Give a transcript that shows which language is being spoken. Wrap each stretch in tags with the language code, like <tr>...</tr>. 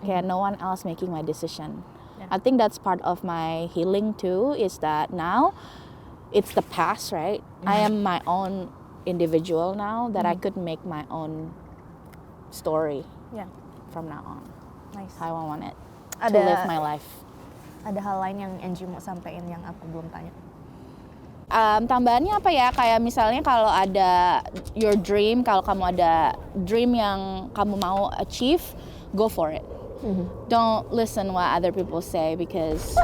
<en>Kayak no one else making my decision. I think that's part of my healing too, is that now it's the past, right? I am my own individual now, that I could make my own story from now on. Nice. How I want it to live my life.</en> <id>Ada hal lain yang Angie mau sampein yang aku belum tanya? Tambahannya apa ya, kayak misalnya kalau ada your dream, kalau kamu ada dream yang kamu mau achieve,</id> <en>go for it. Don't listen what other people say, because</en>